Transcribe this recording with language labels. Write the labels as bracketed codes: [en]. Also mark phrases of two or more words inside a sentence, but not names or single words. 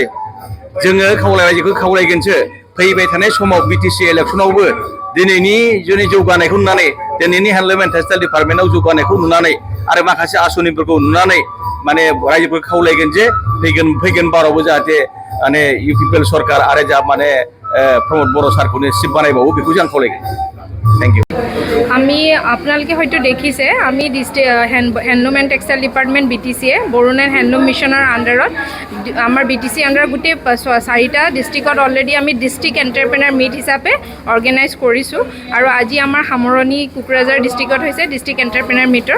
[brx] जायो, जोङो रायजोखौ खावलायगोनसो फैबाय थानाय समाव BTC इलेक्सनावबो दिनैनि जोंनि जौगानायखौ नुनानै, दिनैनि [en] handloom and textile [brx] डिपार्टमेन्टआव जौगानायखौ नुनानै आरो माखासे आसनिफोरखौ नुनानै माने रायजोफोरखौ खावलायगोन जे फैगोन बारावबो जाहाथे माने UPPL सरकार आरो जा माने प्रमद बर' सारखौनो चिफ बानायबावो, बेखौ जों खावलायगोन। [en] thank you. [as] আমি আপোনালোকে হয়তো দেখিছে, আমি [en] handloom and textile department [as] BTCয়ে বড়োলেণ্ড হেণ্ডলুম মিছনৰ আণ্ডাৰত আমাৰ BTC আণ্ডাৰত গোটেই 4টা ডিষ্ট্ৰিক্টত অলৰেডি আমি [en] district entrepreneur meet [as] হিচাপে অৰ্গেনাইজ কৰিছোঁ। আৰু আজি আমাৰ সামৰণি কোকৰাঝাৰ ডিষ্ট্ৰিক্টত হৈছে [en] district entrepreneur [as] মিটৰ।